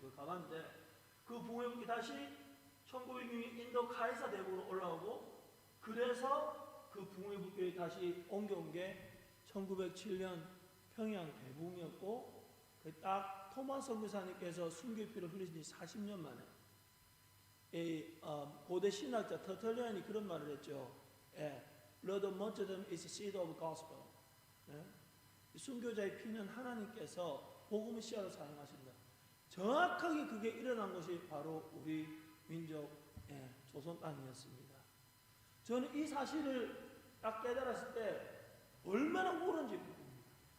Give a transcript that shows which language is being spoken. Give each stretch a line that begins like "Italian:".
Korean: 거기 가봤는데 그 부흥의 불길이 다시 1906년 인도 카이사 대붕으로 올라오고 그래서 그 부흥의 불길이 다시 옮겨온 게 1907년 평양 대붕이었고 딱 토마스 선교사님께서 순교의 피를 흘리신 지 40년 만에 고대 신학자 터털리안이 그런 말을 했죠.
English: Blood of martyrdom is the seed of gospel.
Korean: 순교자의 피는 하나님께서 복음의 씨앗을 사용하신다. 정확하게 그게 일어난 것이 바로 우리 민족 조선 땅이었습니다. 저는 이 사실을 딱 깨달았을 때 얼마나 옳은지 모릅니다.